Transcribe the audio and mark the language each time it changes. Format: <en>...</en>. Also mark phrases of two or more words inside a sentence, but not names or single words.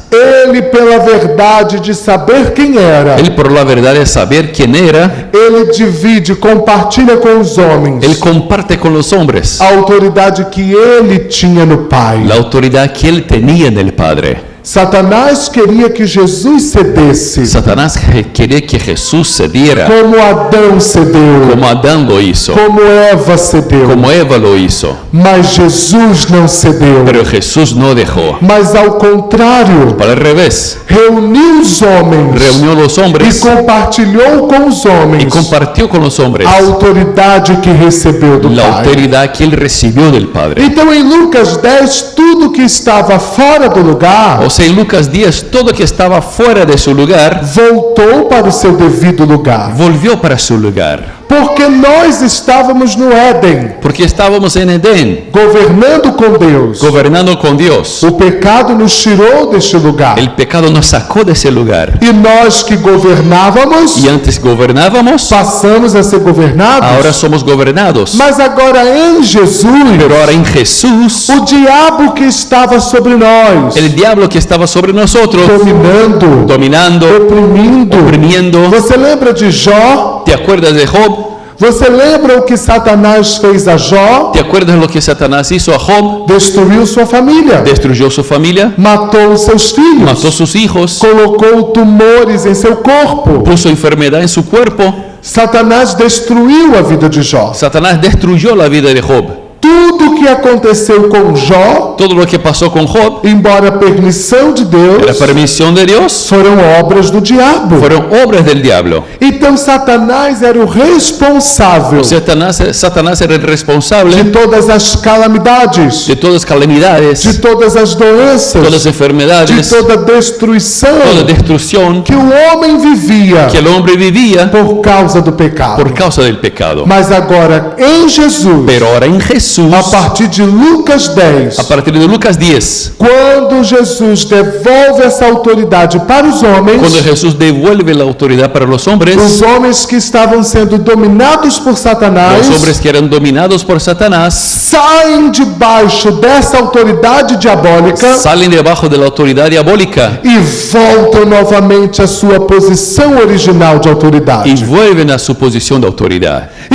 <pt>ele, pela verdade de saber quem era,</pt> <es>él por la verdad de saber quién era,</es> <pt>ele divide, compartilha com os homens</pt> <es>él comparte con los hombres</es> <pt>a autoridade que ele tinha no Pai.</pt> <es>la autoridad que él tenía en el Padre.</es> <pt>Satanás queria que Jesus cedesse,</pt> <es>Satanás quería que Jesús cediera,</es> <pt>como Adão cedeu,</pt> <es>como Adán lo hizo,</es> <pt>como Eva cedeu.</pt> <es>como Eva lo hizo.</es> <pt>Mas Jesus não cedeu.</pt> <es>Pero Jesús no dejó.</es> <pt>Mas ao contrário,</pt> <es>Para el revés,</es> <pt>reuniu os homens</pt> <es>reunió a los</es> <pt>e</pt> <es>hombres</es> <pt>compartilhou com os</pt> <es>y</es> <pt>homens</pt> <es>compartió con los hombres</es> <pt>a autoridade que recebeu do</pt> <es>la</es> <pt>Pai.</pt> <es>autoridad que él recibió del Padre.</es> <pt>Então, em Lucas 10, tudo que estava fora do lugar</pt> <es>O sea, en Lucas 10, todo que estaba fuera de su lugar</es> <pt>voltou para o seu devido lugar.</pt> <es>volvió para su lugar.</es> <pt>Porque nós estávamos no Éden,</pt> <es>Porque estábamos en Edén,</es> <pt>governando com Deus.</pt> <es>gobernando con Dios.</es> <pt>O pecado nos tirou deste lugar.</pt> <es>El pecado nos sacó de ese lugar.</es> <pt>E nós que governávamos,</pt> <es>Y antes gobernábamos,</es> <pt>passamos a ser governados.</pt> <es>ahora somos gobernados.</es> <pt>Mas agora em Jesus,</pt> <es>Pero ahora en Jesús,</es> <pt>o diabo que estava sobre nós,</pt> <es>el diablo que estaba sobre nosotros,</es> <pt>dominando,</pt> <es>dominando,</es> <pt>oprimindo.</pt> <es>oprimiendo.</es> <pt>Você lembra de Jó?</pt> <es>¿Te acuerdas de Job?</es> <pt>Você lembra o que Satanás fez a Jó?</pt> <es>¿Te acuerdas lo que Satanás hizo a Job?</es> <pt>Destruiu sua família,</pt> <es>Destruyó su familia,</es> <pt>matou seus filhos,</pt> <es>mató sus hijos,</es> <pt>colocou tumores em seu corpo.</pt> <es>puso enfermedad en su cuerpo.</es> <pt>Satanás destruiu a vida de Jó.</pt> <es>Satanás destruyó la vida de Job.</es> <pt>Tudo que aconteceu com Jó,</pt> <es>Todo lo que pasó con Job</es> <pt>embora permissão de</pt> <es>era</es> <pt>Deus,</pt> <es>permisión de Dios,</es> <pt>foram obras do diabo.</pt> <es>fueron obras del diablo.</es> <pt>Então Satanás era o responsável</pt> <es>Satanás era el responsable</es> <pt>de todas as calamidades,</pt> <es>de todas las calamidades,</es> <pt>de todas as doenças,</pt> <es>todas las</es> <pt>de</pt> <es>enfermedades,</es> <pt>toda destruição</pt> <es>toda destrucción</es> <pt>que o homem vivia</pt> <es>que el hombre vivía</es> <pt>por causa do pecado.</pt> <es>por causa del pecado.</es> <pt>Mas agora em Jesus,</pt> <es>Pero ahora en Jesús,</es> <pt>a partir de Lucas 10,</pt> <es>a partir de Lucas 10,</es> <pt>quando Jesus devolve essa autoridade para os homens,</pt> <es>cuando Jesús devuelve la autoridad para los hombres</es> <pt>que estavam sendo dominados por Satanás,</pt> <es>los hombres que eran dominados por Satanás,</es> <pt>saem debaixo dessa autoridade diabólica</pt> <es>salen debajo de la autoridad diabólica</es> <pt>e voltam novamente à sua posição original de autoridade.</pt> <es>y vuelven a su posición de autoridad.</es>